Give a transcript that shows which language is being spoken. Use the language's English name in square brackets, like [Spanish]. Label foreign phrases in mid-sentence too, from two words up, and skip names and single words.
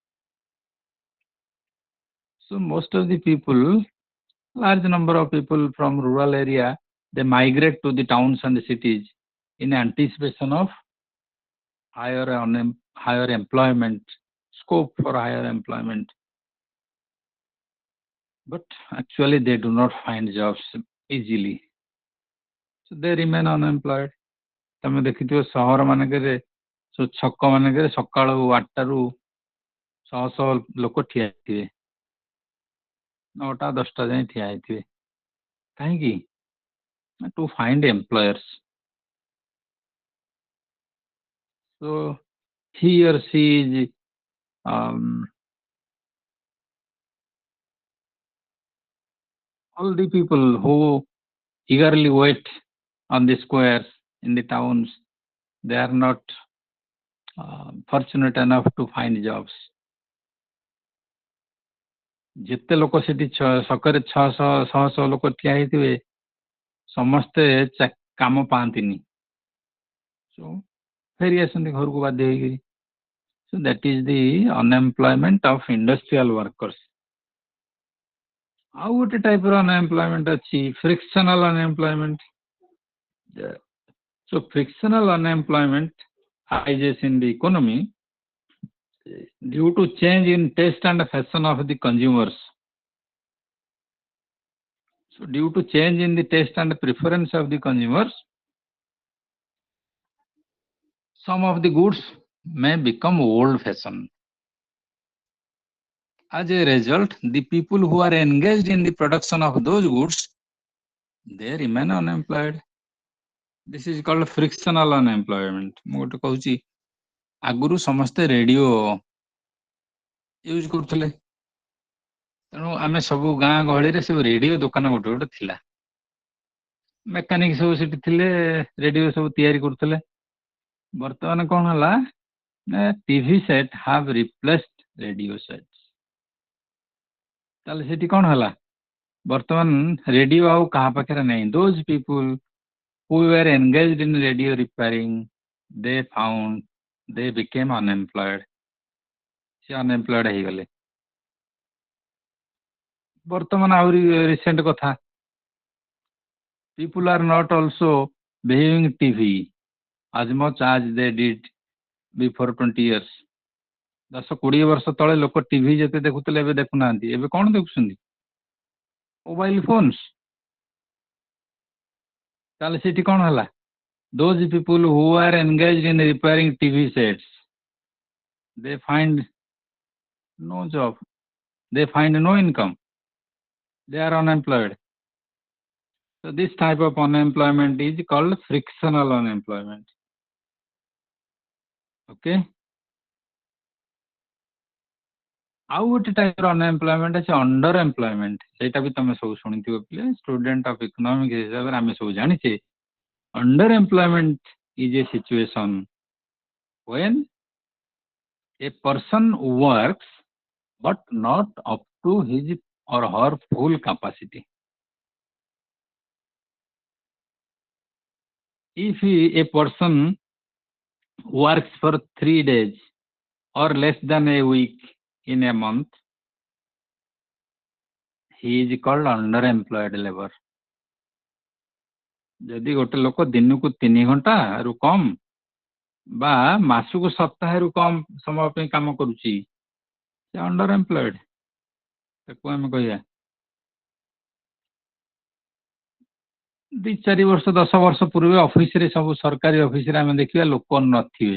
[English] So most of the people, large number of people from rural area, they migrate to the towns and the cities in anticipation of higher employment, scope for higher employment. But actually they do not find jobs easily. So they remain unemployed. [Odia] ତମେ ଦେଖିଥିବ ସହର ମାନଙ୍କରେ ସବୁ ଛକ ମାନଙ୍କରେ ସକାଳୁ 8ଟାରୁ ଶହ ଶହ ଲୋକ ଠିଆ ହେଇଥିବେ, 9ଟା 10ଟା ଯାଏ ଠିଆ ହେଇଥିବେ। କାହିଁକି? [English] To find employers. So he or she is all the people who eagerly wait on the squares in the towns, they are not fortunate enough to find jobs. [Odia] ଯେତେ ଲୋକ ସେଠି ଛକରେ 600 ଲୋକ ଠିଆ ହେଇଥିବେ, ସମସ୍ତେ କାମ ପାଆନ୍ତିନି। So ଫେରି ଆସନ୍ତି ଘରକୁ ବାଧ୍ୟ ହେଇକିରି। [English] So that is the unemployment of industrial workers. [Odia] ଆଉ ଗୋଟେ type ର unemployment ଅଛି, frictional unemployment. [English] So frictional unemployment arises in the economy due to change in taste and fashion of the consumers. So due to change in the taste and preference of the consumers, some of the goods may become old fashioned. As a result, the people who are engaged in the production of those goods, they remain unemployed. This is called frictional unemployment. [Odia] ମୁଁ ଗୋଟେ କହୁଛି, ଆଗରୁ ସମସ୍ତେ [English] radio use [Odia] କରୁଥିଲେ, ତେଣୁ ଆମେ ସବୁ ଗାଁ ଗହଳିରେ ସବୁ ରେଡିଓ ଦୋକାନ ଗୋଟେ ଗୋଟେ ଥିଲା। ମେକାନିକ ସବୁ ସେଠି ଥିଲେ, ରେଡିଓ ସବୁ ତିଆରି କରୁଥିଲେ। ବର୍ତ୍ତମାନ କଣ ହେଲା ନା [English] TV set have replaced radio sets. [Odia] ତାହେଲେ ସେଠି କଣ ହେଲା? ବର୍ତ୍ତମାନ ରେଡିଓ ଆଉ କାହା ପାଖରେ ନାହିଁ। [English] Those people who were engaged in radio repairing, they became unemployed. [Odia] ସେ unemployed ହେଇଗଲେ। ବର୍ତ୍ତମାନ ଆହୁରି ରିସେଣ୍ଟ କଥା, [English] people are not also viewing TV as much as they did before 20 years. [Odia] 10-20 ବର୍ଷ ତଳେ ଲୋକ ଟିଭି ଯେତେ ଦେଖୁଥିଲେ ଏବେ ଦେଖୁନାହାନ୍ତି। ଏବେ କଣ ଦେଖୁଛନ୍ତି? [English] mobile phones. [Odia] ତାହେଲେ ସେଠି କଣ ହେଲା? [English] Those people who are engaged in repairing TV sets, they find no job, they find no income, they are unemployed. So this type of unemployment is called frictional unemployment. [Odia] Okay. ଆଉ ଗୋଟେ [English] type of unemployment [Odia] ଅଛି underemployment. ସେଇଟା ବି ତମେ ସବୁ ଶୁଣିଥିବ ପିଲେ, [English] student of economics [Odia] ହିସାବରେ ଆମେ ସବୁ ଜାଣିଛେ। [English] Underemployment is a situation when a person works but not up to his or her full capacity. If a person works for 3 days or less than a week in a month, he is called underemployed labor. [Odia] ଯଦି ଗୋଟେ ଲୋକ ଦିନକୁ 3 ଘଣ୍ଟାରୁ କମ୍ ବା ମାସକୁ ସପ୍ତାହରୁ କମ୍ ସମୟ ପାଇଁ କାମ କରୁଛି, ସେ underemployed। ତାକୁ ଆମେ କହିବା 2-4 ବର୍ଷ 10 ବର୍ଷ ପୂର୍ବେ ଅଫିସରେ ସବୁ ସରକାରୀ ଅଫିସରେ ଆମେ ଦେଖିବା ଲୋକ ନଥିବେ।